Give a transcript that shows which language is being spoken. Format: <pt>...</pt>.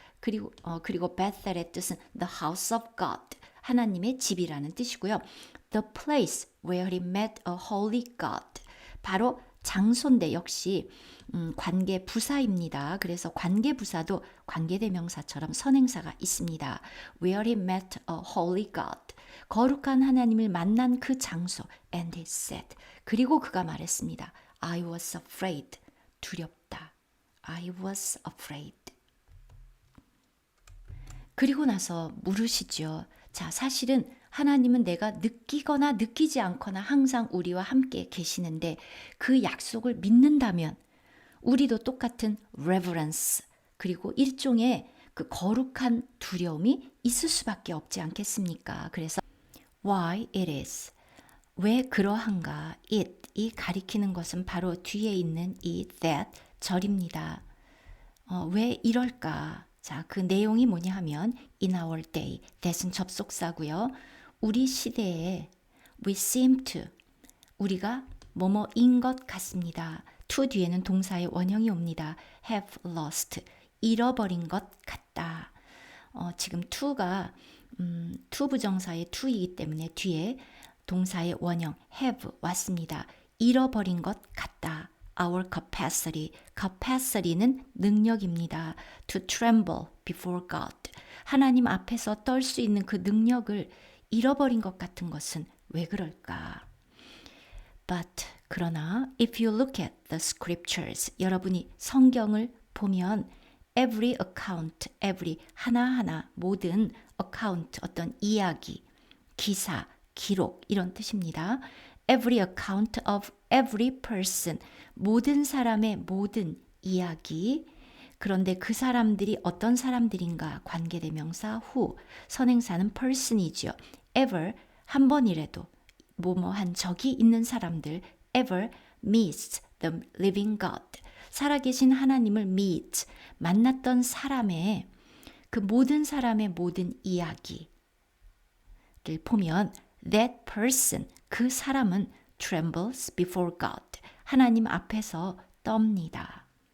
<ko>그리고 Bethel의 뜻은</ko> <en>the house of God.</en> <ko>하나님의 집이라는 뜻이고요.</ko> <en>The place where he met a holy God.</en> <ko>바로 장소인데 역시 관계 부사입니다. 그래서 관계 부사도 관계대명사처럼 선행사가 있습니다.</ko> <en>Where he met a holy God.</en> <ko>거룩한 하나님을 만난 그 장소.</ko> <en>And he said.</en> <ko>그리고 그가 말했습니다.</ko> <en>I was afraid.</en> <ko>두렵다.</ko> <en>I was afraid.</en> <ko>그리고 나서 물으시죠. 자, 사실은 하나님은 내가 느끼거나 느끼지 않거나 항상 우리와 함께 계시는데 그 약속을 믿는다면 우리도 똑같은 reverence 그리고 일종의 그 거룩한 두려움이 있을 수밖에 없지 않겠습니까? 그래서</ko> <en>why it is.</en> <ko>왜 그러한가? it이 가리키는 것은 바로 뒤에 있는 이 that 절입니다. 왜 이럴까? 자, 그 내용이 뭐냐 하면</ko> <en>in our day,</en> <ko>that은 접속사고요. 우리 시대에</ko> <en>we seem to,</en> <ko>우리가 뭐뭐인 것 같습니다. to 뒤에는 동사의 원형이 옵니다.</ko> <en>have lost,</en> <ko>잃어버린 것 같다. 지금 to가 to 부정사의 to이기 때문에 뒤에 동사의 원형 have 왔습니다. 잃어버린 것 같다.</ko> <en>Our capacity.</en> <ko>capacity는 능력입니다.</ko> <en>To tremble before God.</en> <ko>하나님 앞에서 떨 수 있는 그 능력을 잃어버린 것 같은 것은 왜 그럴까? But 그러나</ko> <en>if you look at the scriptures,</en> <ko>여러분이 성경을 보면</ko> <en>every account,</en> <ko>every 하나하나 모든 account 어떤 이야기, 기사, 기록 이런 뜻입니다.</ko> <en>Every account of every person,</en> <ko>모든 사람의 모든 이야기. 그런데 그 사람들이 어떤 사람들인가? 관계대명사 who, 선행사는 person이죠. ever, 한 번이라도 뭐뭐 한 적이 있는 사람들</ko> <en>ever meets the living God.</en> <ko>살아계신 하나님을 meet, 만났던 사람의 그 모든 사람의 모든 이야기를 보면 that person, 그 사람은</ko> <en>trembles before God,</en> <ko>하나님 앞에서 떱니다.</ko>